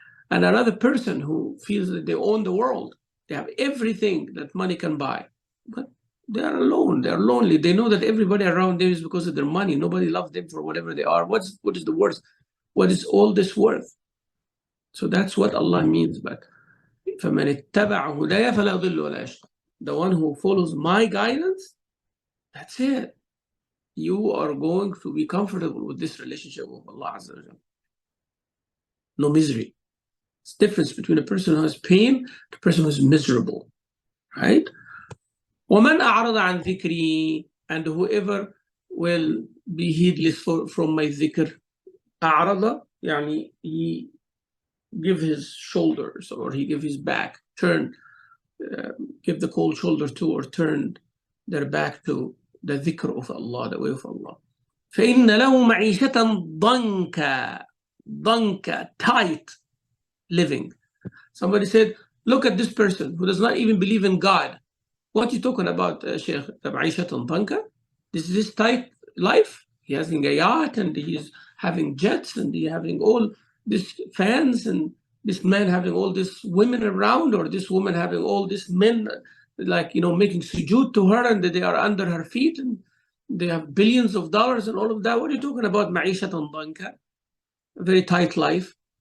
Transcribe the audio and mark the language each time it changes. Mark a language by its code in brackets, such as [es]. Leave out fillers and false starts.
[en] And another person who feels that they own the world, they have everything that money can buy, but they are alone, they're lonely. They know that everybody around them is because of their money. Nobody loves them for whatever they are. What is the worth? What is all this worth? So that's what Allah means. [ar] But فَمَنِ اتَّبَعَ هُدَايَ فَلَا يَضِلُّ وَلَا يَشْقَى. [en] The one who follows my guidance, that's it. You are going to be comfortable with this relationship with Allah Azza wa Jalla. No misery. It's difference between a person who has pain and a person who is miserable, right? [ar] وَمَنْ أَعْرَضَ عَنْ ذِكْرِي, [en] and whoever will be heedless from my dhikr. [ar] أعرض, يعني [en] he give his shoulders, or he give his back, turn, give the cold shoulder to, or turn their back to the dhikr of Allah, the way of Allah. [ar] فَإِنَّ لَهُ مَعِيشَةً ضَنْكَ, ضَنْكَ, [en] tight living. Somebody said, look at this person who does not even believe in God. What are you talking about, Sheikh? [ar] معيشة ضنكا? [en] This is his tight life. He has a yacht, and he's having jets, and he's having all these fans, and this man having all these women around, or this woman having all these men, like, making sujood to her, and they are under her feet, and they have billions of dollars and all of that. What are you talking about, [ar] معيشة ضنكا? [en] A very tight life.